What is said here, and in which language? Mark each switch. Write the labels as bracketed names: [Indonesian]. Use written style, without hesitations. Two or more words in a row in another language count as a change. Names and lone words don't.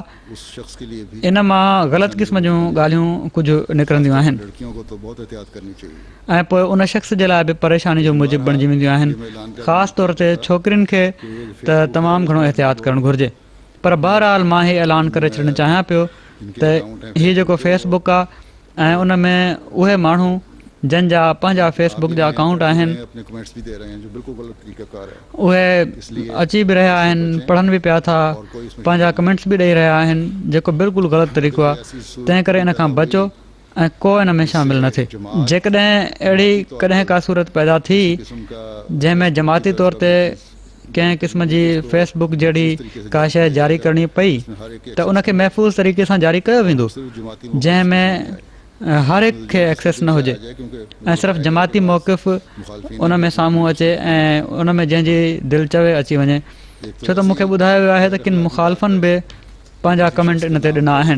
[Urdu] اس شخص کے لیے بھی [Sindhi] इन मां ग़लति क़िस्म जूं ॻाल्हियूं कुझु निकिरंदियूं आहिनि, [Urdu] لڑکیوں کو تو بہت احتیاط کرنی چاہیے. [Sindhi] ऐं पोइ उन शख़्स जे लाइ बि परेशानी जो मूजिबु बणिजी वेंदियूं आहिनि, ख़ासि तौर ते छोकिरियुनि खे त तमामु घणो एहतियात करणु घुरिजे। पर बहरहाल मां हीअ ऐलान करे छॾणु चाहियां पियो त हीअ जेको फेसबुक आहे ऐं उन में उहे माण्हू जंहिंजा पंहिंजा फेसबुक जा अकाउंट आहिनि [Urdu] اپنے کمنٹس بھی دے رہے ہیں جو بالکل غلط طریقہ کار ہے, [Sindhi] उहे अची बि रहिया आहिनि, पढ़नि बि पिया था, पंहिंजा कमेंट्स बि ॾेई रहिया आहिनि, जेको बिल्कुलु ग़लति तरीक़ो आहे। तंहिं करे इन खां बचो ऐं को इन में शामिलु न थिए। जेकॾहिं अहिड़ी कॾहिं का सूरत पैदा थी [Urdu] قسم کا [Sindhi] जंहिंमें जमाती तौर ते कंहिं क़िस्म जी फेसबुक जहिड़ी का शइ जारी करणी पई त उनखे महफ़ूज़ तरीक़े सां जारी कयो वेंदो, [Urdu] صرف جماعتی [Sindhi] जंहिंमें हर हिक खे एक्सेस न हुजे ऐं सिर्फ़ु जमाती मौक़िफ़ उन में साम्हूं अचे ऐं उन में जंहिंजी दिलि चवे अची वञे, छो त मूंखे ॿुधायो वियो आहे त किन मुखालफ़नि बि पंहिंजा कमेंट इन ते ॾिना आहिनि।